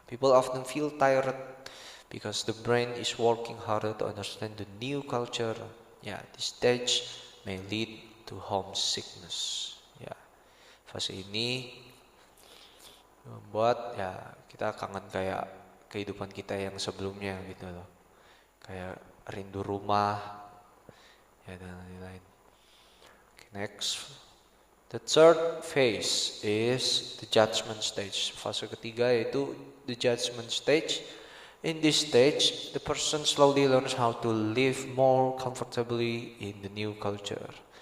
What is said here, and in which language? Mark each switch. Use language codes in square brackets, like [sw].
[en] People often feel tired because the brain is working harder to understand the new culture. Yeah, this stage may lead to homesickness. [id] Ya, fase ini membuat ya kita kangen kayak kehidupan kita yang sebelumnya gitu loh, kayak rindu rumah, ya dan lain-lain. [en] Okay, next. The third phase is the judgment stage. Fase ketiga yaitu the judgment stage. In this stage, the person slowly learns how to live more comfortably in the new culture.